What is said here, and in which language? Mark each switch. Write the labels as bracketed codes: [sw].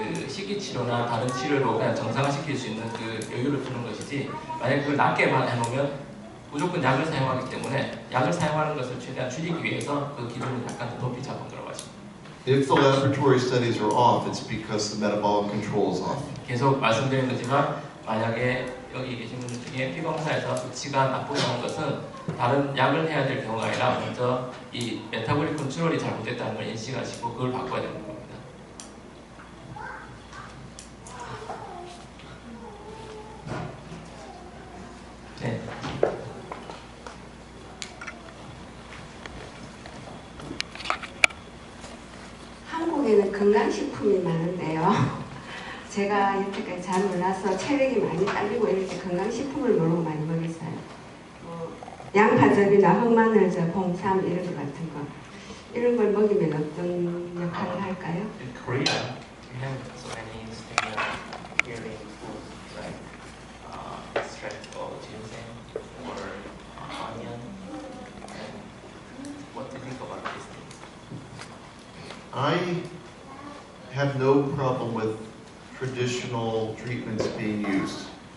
[ko] 식이 치료나 다른 치료로 그냥 정상화시킬 수 있는 여유를 두는 것이지 만약 그걸 낮게만 해놓으면 무조건 약을 사용하기 때문에 약을 사용하는 것을 최대한 줄이기 위해서 그 기준을 약간 더 높이 잡은 거라고 하십니다. [en] If the laboratory studies are off, it's because the metabolic control is off. [ko] 계속 말씀드린 거지만 만약에 여기 계신 분들 중에 피검사에서 수치가 나쁘게 나온 것은 다른 약을 해야 될 경우가 아니라 먼저 이 메타볼릭 컨트롤이 잘못됐다는 걸 인식하시고 그걸 바꿔야 되는 겁니다. 네. 한국에는 건강식품이 많은데요. 제가 여태까지 잘 몰라서 체력이 많이 딸리고 이럴 때 건강식품을 모르고 많이 먹였어요. 양파즙이나 흑마늘즙, 홍삼 이런 것 같은 거. 이런 걸 먹이면 어떤 역할을 할까요? [en] In Korea, we have so many healing foods like extract of ginseng or onion. And what do you think about these things? I have no problem with traditional treatments being used.